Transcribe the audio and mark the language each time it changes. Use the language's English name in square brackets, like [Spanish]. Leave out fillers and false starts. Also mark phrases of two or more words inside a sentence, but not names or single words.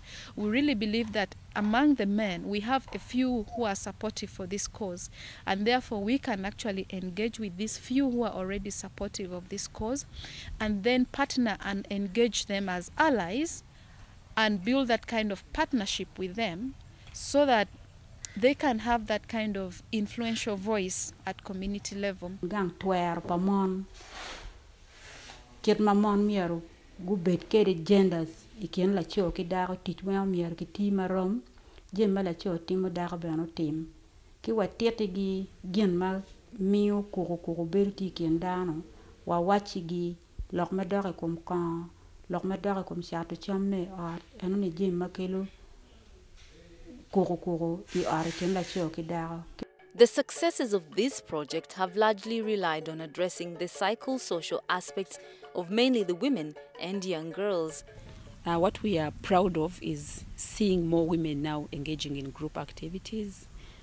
[English] We really believe that among the men, we have a few who are supportive for this cause, and therefore we can actually engage with these few who are already supportive of this cause, and then partner and engage them as allies and build that kind of partnership with them so that they can have that kind of influential voice at community level. [Acoli] Ikin la cho ki dago tit wa mier ki ti marom jem la cho ti mo dago bano tim ki wa tete gi gen ma miu ko bel ti ken dano wa wachi gi lok ma dore kom kan lok ma dore kom chato chamme ar eno ne jem ma kelo ko I ar ken la cho ki dago. [English] The successes of this project have largely relied on addressing the psychosocial aspects of mainly the women and young girls. What we are proud of is seeing more women now engaging in group activities,